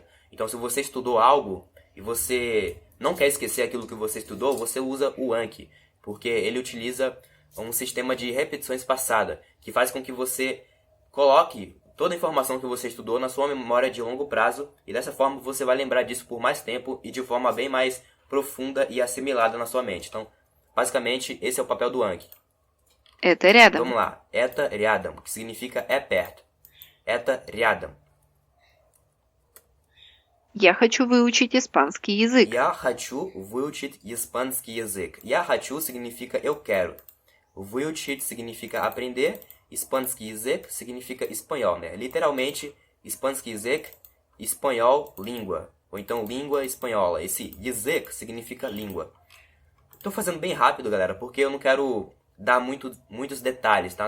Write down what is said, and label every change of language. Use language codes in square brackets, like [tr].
[pt] Então, se você estudou algo e você não quer esquecer aquilo que você estudou, você usa o Anki, porque ele utiliza um sistema de repetições passadas, que faz com que você coloque toda a informação que você estudou na sua memória de longo prazo, e dessa forma você vai lembrar disso por mais tempo e de forma bem mais profunda e assimilada na sua mente. Então, basicamente, esse é o papel do Anki. [ru] Это рядом. [pt] Vamos lá. [ru] Это рядом, [pt] que significa é perto. [ru] Это рядом. Я хочу выучить испанский язык. Я хочу выучить испанский язык. Я хочу [pt] significa eu quero. [ru] Выучить [pt] significa aprender. [ru] Испанский язык [pt] significa espanhol, né? Literalmente, [ru] испанский язык, [pt] espanhol, língua. Ou então língua espanhola. Esse язык significa língua. Tô fazendo bem rápido, galera, porque eu não quero dar muitos detalhes, tá?